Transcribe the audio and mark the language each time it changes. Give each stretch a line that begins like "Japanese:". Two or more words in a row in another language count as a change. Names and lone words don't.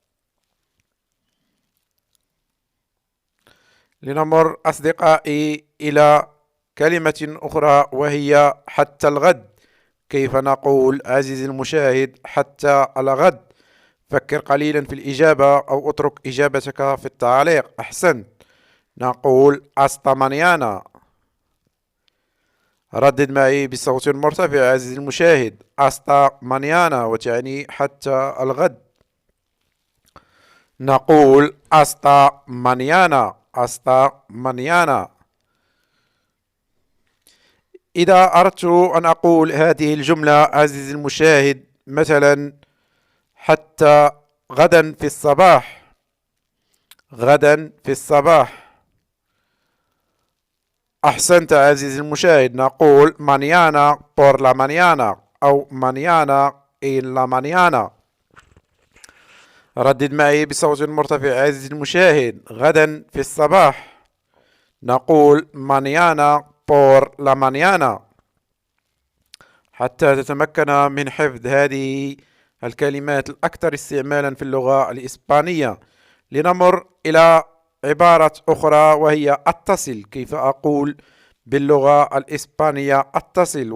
Arabic: لنمر أصدقائي إلى كلمة أخرى وهي حتى الغد. كيف نقول عزيزي المشاهد حتى الغد؟ فكر قليلا في الإجابة أو اترك إجابتك في التعليق. أحسنت، نقول
Spanish: hasta mañana.
Arabic: ردد معي بصوت مرتفع عزيزي المشاهد،
Spanish: hasta mañana
Arabic: وتعني حتى الغد.
Spanish: نقول hasta mañana. hasta mañana.
Arabic: إذا أردت أن أقول هذه الجملة عزيزي المشاهد، مثلا حتى غدا في الصباح. غدا في الصباح. أحسنت عزيزي المشاهد، نقول
Spanish: mañana por la mañana
Arabic: أو
Spanish: mañana en la mañana.
Arabic: ردد معي بصوت مرتفع عزيزي المشاهد، غدا في الصباح.
Spanish: نقول mañana por la mañana.
Arabic: حتى تتمكن من حفظ هذه الكلمات الأكثر استعمالا في اللغة الإسبانية. لنمر إلى عبارة أخرى وهي أتصل. كيف أقول باللغة الإسبانية أتصل؟